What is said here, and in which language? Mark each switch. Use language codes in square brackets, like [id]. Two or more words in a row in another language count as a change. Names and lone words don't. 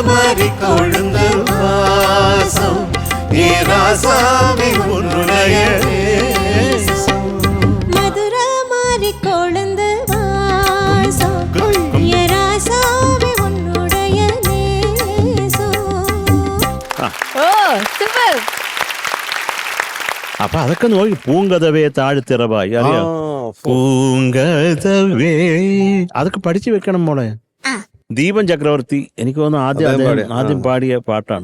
[ta] மாறிக்கொழுந்து வாசம் ஏ ராசாவே உன்னுடைய நேசம். மதுரை மாறிக்கொழுந்து வாசம் ஏ ராசாவே உன்னுடைய நேசம். [ml] ഓ സൂപ്പർ. അപ്പൊ അതൊക്കെ നോക്കി [ta] பூங்கதவே தாழ்திறவாய் [ml] അറിയാം. പൂങ്കതവേ അതൊക്കെ പഠിച്ചു വെക്കണം മോളെ. ദീപൻ ചക്രവർത്തി എനിക്ക് തോന്നുന്നു ആദ്യം പാടിയ പാട്ടാണ്.